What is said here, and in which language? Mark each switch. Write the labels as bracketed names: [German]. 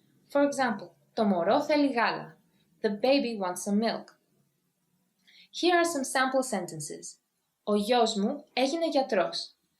[English] For example, [Greek] το μωρό θέλει γάλα. [English] The baby wants some milk. Here are some sample sentences. [Greek] Ο γιος μου έγινε γιατρός.